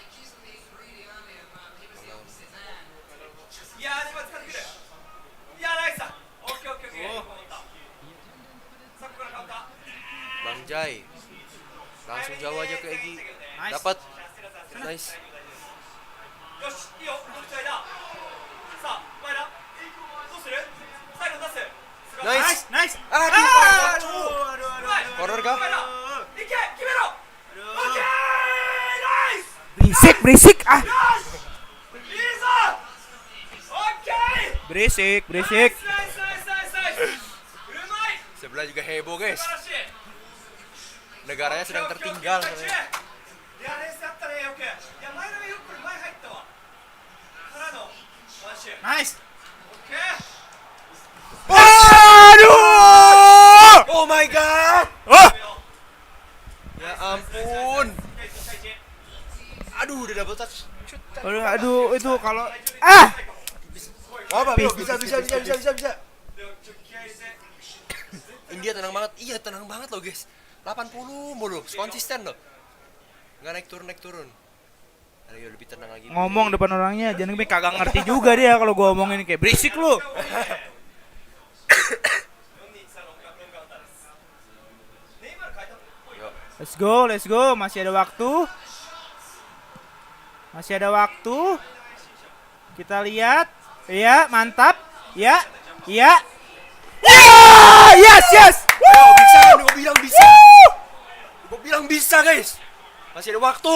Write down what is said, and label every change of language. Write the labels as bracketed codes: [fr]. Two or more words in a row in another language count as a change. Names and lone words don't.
[id] Ya, ini buat sekali gede. Ya, nice. Oke. Sakura counter. Bang Jai. Langsung jauh aja ke Egi. Nice. Dapat. Nice. [ja] よし、いいよ、どっちだ。さあ、前田。どうする？最後出す。 [id] Nice. Nice. Aduh. Corner kah? [ja] 前田。いけ、決めろ。 [en] okay, nice. [id] Berisik. [ja] よし。いいぞ。オッケー。 [id] Berisik. [ja] ナイス。うまい。 [id] Sebelah juga heboh guys. [ja] 素晴らしい。 [id] Negaranya sedang tertinggal. [ja] いや、レースやったね、よく。いや、前田がよく前入ったわ。からのマッシュ。 [id] Nice. [ja] オッケー。 [id] Aduh. [en] Oh my god. Oh. [id] Ya ampun. Aduh, udah [en] double touch. [id] Aduh, itu kalau Apa, bisa. India tenang banget. Iya, tenang banget loh, guys. 80 mulu, konsisten loh. Nggak naik turun. Ayo lebih tenang lagi. Ngomong depan orangnya, jangan kagak ngerti juga dia kalau gua omongin kayak berisik lu. [en] Let's go, [id] masih ada waktu. Kita lihat. Iya, mantap. Ya. Yes. Ayo, bisa, gua bilang bisa. Gua bilang bisa, guys. Masih ada waktu.